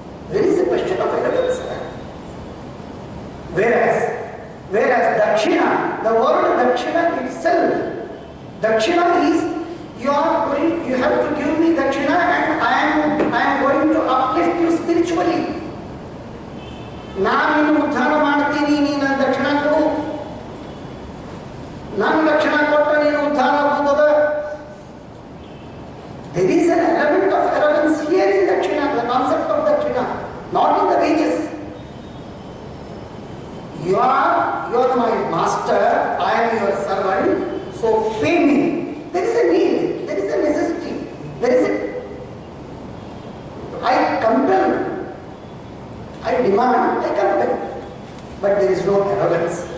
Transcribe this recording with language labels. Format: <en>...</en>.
<en>There is a question of arrogance. Whereas dakshina, the word dakshina itself, dakshina is you have to give me dakshina and I am going to uplift you spiritually.</en> <kn>ನಾನು ಉದ್ಧಾರ ಮಾಡ್ತೀನಿ ನೀನು ದಕ್ಷಿಣ ಕೊಡು ನಾನು ದಕ್ಷಿಣ ಕೊಟ್ಟರೆ ನೀನು ಉದ್ಧಾರ ಆಗುತ್ತದೆ.</kn> <en>There is an element of arrogance here in dakshina, the concept of dakshina, not in the wages. You are my master, I am your servant, so pay me. There is a need, there is a necessity, there is a I compel, I demand, I compel, but there is no arrogance.</en>